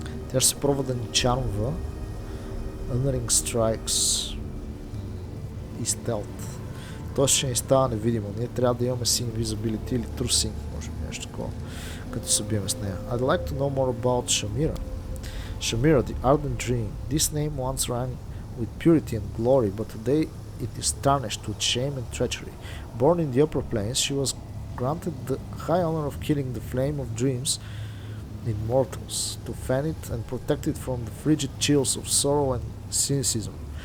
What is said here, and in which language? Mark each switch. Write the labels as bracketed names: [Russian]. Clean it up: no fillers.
[Bulgarian] Тя ще се пробва да ни чармва. [English] Unerring strikes [Bulgarian] и [English] stealth. [Bulgarian] Тоест ще ни става невидимо. Ние трябва да имаме си invisibility или true sync, може би нещо такова, като се биеме с нея. [English] I'd like to know more about Shamira. Shamira, the ardent dream. This name once rang with purity and glory, but today it is tarnished with shame and treachery. Born in the upper planes, she was granted the high honor of killing the flame of dreams in mortals, to fan it and protect it from the frigid chills of sorrow and cynicism.